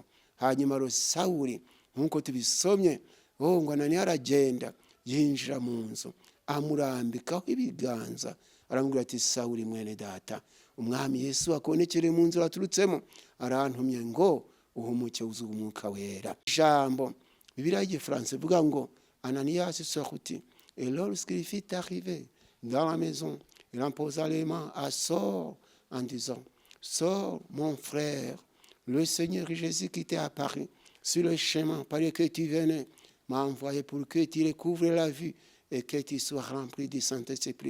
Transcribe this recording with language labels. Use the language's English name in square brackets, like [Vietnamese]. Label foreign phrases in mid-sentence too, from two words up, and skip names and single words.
[Kinyarwanda] Hanyuma ro Sawuli nkuko tubisomye ngo Ananiya aragenda yinjira mu nzu amurambikaho ibiganza aramubwira ati Sawuli mwene data, umwami Yesu akonekereye mu nzu raturutsemo arantumye ngo uhumuke wuzuye umwuka wera. Jambo Bibiliya y'Igifaransa ivuga ngo [French] Ananias sortit et lorsqu'il fut arrivé dans la maison il imposa les mains à Saul en disant Saul mon frère, le Seigneur Jésus qui t'est apparu sur le chemin par lequel tu venais m'a envoyé pour que tu recouvres la vue et que tu sois rempli du Saint-Esprit.